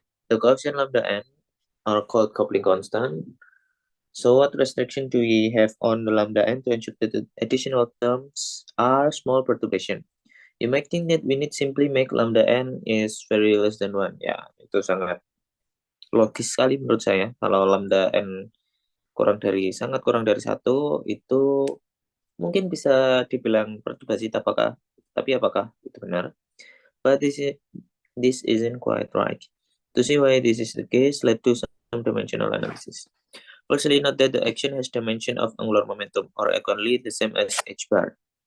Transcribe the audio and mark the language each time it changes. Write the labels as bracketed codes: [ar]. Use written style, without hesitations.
[en] The coefficient lambda n are called coupling constant. So what restriction do we have on the lambda n to ensure that the additional terms are small perturbation? You might think that we need simply make lambda n is very less than 1. [id] Ya, itu sangat logis sekali menurut saya. Kalau lambda n sangat kurang dari 1, itu mungkin bisa dibilang perturbasi, tapi apakah itu benar? [en] But this isn't quite right. To see why this is the case, let's do some dimensional analysis. Firstly, note that the action has dimension of angular momentum, or equally the same as h bar.